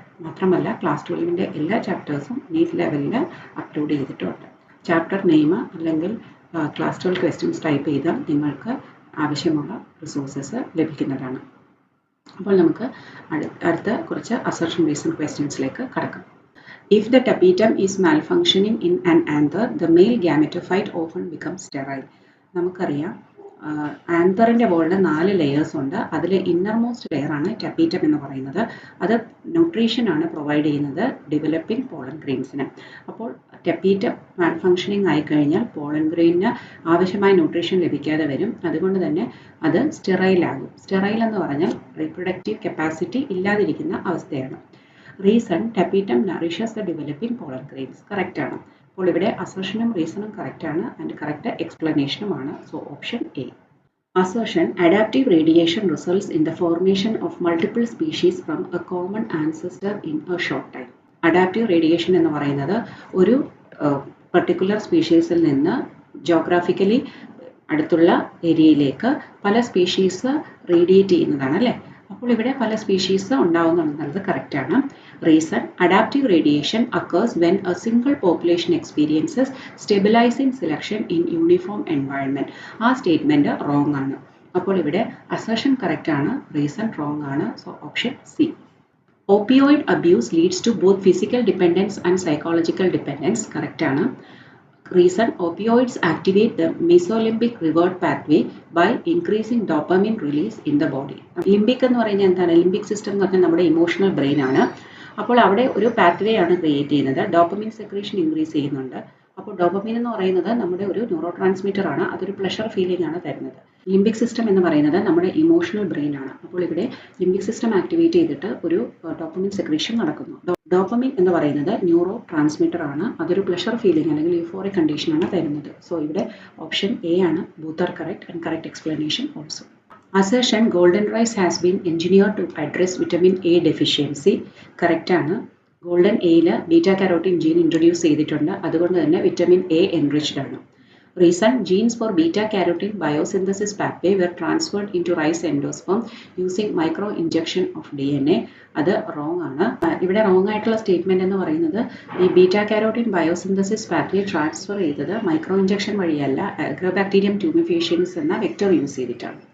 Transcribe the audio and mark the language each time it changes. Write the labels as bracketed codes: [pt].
[ml] മാത്രമല്ല ക്ലാസ് 12ൻ്റെ എല്ലാ ചാപ്റ്റേഴ്സും നീറ്റ് ലെവലിൽ അപ്ലോഡ് ചെയ്തിട്ടുണ്ട്. ചാപ്റ്റർ നെയിം അല്ലെങ്കിൽ ക്ലാസ് 12 ക്വസ്റ്റ്യൻസ് ടൈപ്പ് ചെയ്താൽ നിങ്ങൾക്ക് ആവശ്യമുള്ള റിസോഴ്സസ് ലഭിക്കുന്നതാണ്. അപ്പോൾ നമുക്ക് അടുത്ത കുറച്ച് അസർഷൻ റീസൺ ക്വസ്റ്റ്യൻസിലേക്ക് കടക്കാം. [en] If the tapetum is malfunctioning in an anther, the male gametophyte often becomes sterile. [ml] നമുക്കറിയാം ആന്തറിൻ്റെ വോളിന് 4 ലെയേഴ്സ് ഉണ്ട്. അതിൽ ഇന്നർമോസ്റ്റ് ലെയർ ആണ് ടപ്പീറ്റം എന്ന് പറയുന്നത്. അത് ന്യൂട്രീഷനാണ് പ്രൊവൈഡ് ചെയ്യുന്നത് ഡെവലപ്പിംഗ് പോളൻ ഗ്രെയിൻസിന്. അപ്പോൾ ടപ്പീറ്റം മാൽഫങ്ഷനിങ് ആയിക്കഴിഞ്ഞാൽ പോളൻ ഗ്രെയിനിന് ആവശ്യമായ ന്യൂട്രീഷൻ ലഭിക്കാതെ വരും. അതുകൊണ്ട് തന്നെ അത് സ്റ്റെറൈലാകും. സ്റ്റെറൈൽ എന്ന് പറഞ്ഞാൽ റീപ്രൊഡക്റ്റീവ് കപ്പാസിറ്റി ഇല്ലാതിരിക്കുന്ന അവസ്ഥയാണ്. [en] Reason tapetum nourishes the developing pollen grains. [ml] Correct ആണ്. അപ്പോൾ ഇവിടെ അസർഷനും റീസണും കറക്റ്റാണ് and correct എക്സ്പ്ലനേഷനുമാണ്. So option A. [en] Assertion adaptive radiation results in the formation of multiple species from a common ancestor in a short time. [ml] Adaptive radiation എന്ന് പറയുന്നത് ഒരു particular സ്പീഷീസിൽ നിന്ന് ജോഗ്രാഫിക്കലി അടുത്തുള്ള ഏരിയയിലേക്ക് പല സ്പീഷീസ് റേഡിയേറ്റ് ചെയ്യുന്നതാണ് അല്ലേ. അപ്പോൾ ഇവിടെ പല സ്പീഷീസ് ഉണ്ടാവുന്നുള്ളത് കറക്റ്റാണ്. [en] Reason adaptive radiation occurs when a single population experiences stabilizing selection in uniform environment. [ml] ആ സ്റ്റേറ്റ്മെന്റ് റോങ് ആണ്. അപ്പോൾ ഇവിടെ അസർഷൻ കറക്റ്റ് ആണ്, റീസൺ റോങ് ആണ്. So option C. [en] Opioid abuse leads to both physical dependence and psychological dependence. [ml] Correct ആണ്. [en] Reason opioids activate the mesolimbic reward pathway by increasing dopamine release in the body. [ml] Limbic എന്ന് പറയുന്നത് എന്താണ്? Limbic system എന്ന് പറഞ്ഞാൽ നമ്മുടെ emotional brain ആണ്. അപ്പോൾ അവിടെ ഒരു പാത്വേ ആണ് ക്രിയേറ്റ് ചെയ്യുന്നത്. ഡോപ്പമിൻ സെക്രീഷൻ ഇൻക്രീസ് ചെയ്യുന്നുണ്ട്. അപ്പോൾ ഡോപ്പമിൻ എന്ന് പറയുന്നത് നമ്മുടെ ഒരു ന്യൂറോ ട്രാൻസ്മിറ്റർ ആണ്. അതൊരു പ്ലഷർ ഫീലിംഗ് ആണ് തരുന്നത്. ലിംബിക് സിസ്റ്റം എന്ന് പറയുന്നത് നമ്മുടെ ഇമോഷണൽ ബ്രെയിൻ ആണ്. അപ്പോൾ ഇവിടെ ലിംബിക് സിസ്റ്റം ആക്ടിവേറ്റ് ചെയ്തിട്ട് ഒരു ഡോപ്പമിൻ സെക്രീഷൻ നടക്കുന്നു. ഡോപ്പമിൻ എന്ന് പറയുന്നത് ന്യൂറോ ട്രാൻസ്മിറ്റർ ആണ്. അതൊരു പ്ലഷർ ഫീലിംഗ് അല്ലെങ്കിൽ യൂഫോറിക് കണ്ടീഷൻ ആണ് തരുന്നത്. സോ ഇവിടെ ഓപ്ഷൻ എ ആണ്. [en] Both are correct and correct explanation also. Assertion golden rice has been engineered to address vitamin A deficiency. [ml] Correct ആണ്. ഗോൾഡൻ എയിൽ ബീറ്റാ കാരോട്ടിൻ ജീൻ ഇൻട്രൊഡ്യൂസ് ചെയ്തിട്ടുണ്ട്. അതുകൊണ്ട് തന്നെ വിറ്റമിൻ എ എൻറിച്ച്ഡ് ആണ്. [en] Reason genes for beta carotene biosynthesis pathway were transferred into rice endosperm using micro injection of DNA. [ml] അത് wrong ആണ്. ഇവിടെ wrong ആയിട്ടുള്ള സ്റ്റേറ്റ്മെന്റ് എന്ന് പറയുന്നത് ഈ beta carotene biosynthesis pathway transfer ചെയ്തത് മൈക്രോ ഇഞ്ചക്ഷൻ വഴിയല്ല, അഗ്രബാക്ടീരിയം ട്യൂമിഫേഷ്യൻസ് എന്ന വെക്ടർ യൂസ് ചെയ്തിട്ടാണ്.